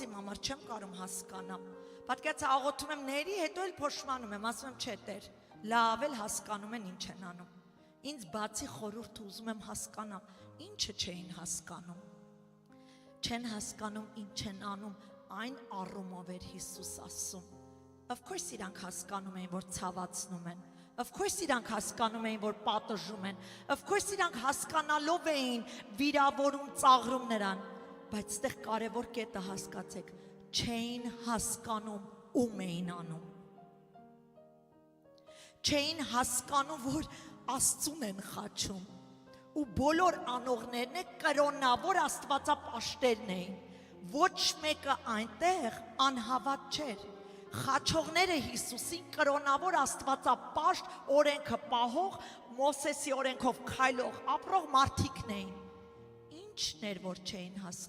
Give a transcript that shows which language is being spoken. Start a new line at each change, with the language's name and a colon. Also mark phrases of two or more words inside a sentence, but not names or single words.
Armenian: իմ համար, չեմ կարում հասկանամ, պատկերացա աղոթում եմ ների, հետո էլ փոշմանում եմ, ասում եմ չէ Տեր, լավ էլ հասկանում են ինչ են անում, ինձ բացի խորհուրդ ուզում եմ հասկանամ, ինչը չէին հասկանում, չեն հասկանում ինչ են անում, այն առումով էր Հիսուս ասում,
English: of course
Armenian: իրանք հասկանում էին, որ ցավացնում են,
English: of course
Armenian: իրանք հասկանում էին, որ պատժում են,
English: of course
Armenian: իրանք հասկանալով էին վիրավորում, ծաղրում նրան, բայց այդտեղ կարևոր կետը հասկացեք, չէին հասկանում ում էին անում։ Չէին հասկանում, որ Աստծուն են խաչում, ու բոլոր անողներն կրոնավոր աստվածապաշտերն էին, ոչ մեկը այնտեղ անհավատ չէր, խաչողները Հիսուսին կրոնավոր աստվածապաշտ, օրենքը պահող, Մոսեսի օրենքով քայլող, ապրող մարդիկն էին, ինչն էր, որ չէին